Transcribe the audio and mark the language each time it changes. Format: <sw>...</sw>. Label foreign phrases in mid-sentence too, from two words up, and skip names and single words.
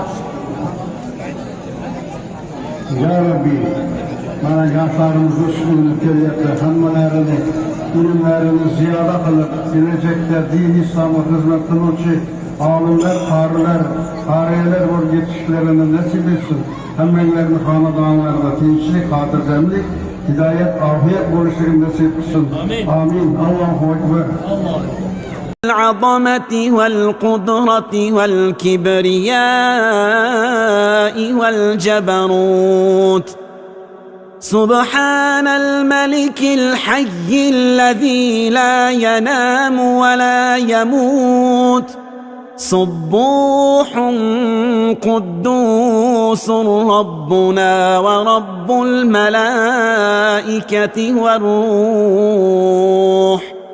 <uz>Ya Rabbi, mana yoshlarimizni ushbu kelyapti, hammalarini ilmlarini ziyoda qilib, kelajakda din islomga xizmat qiluvchi olimlar, qorilar, qariyalar bo'lib yetishishlarini nasib etsin. Hammanglarni xonadonlarida tinchlik, xotirjamlik, hidoyat, ofiyat bo'lishligini nasib qilsin.</uz> <ar>آمين. الله أكبر. العظمة والقدرة والكبرياء والجبروت. سبحان الملك الحي الذي لا ينام ولا يموت، سبوح قدوس ربنا ورب الملائكة والروح.</ar>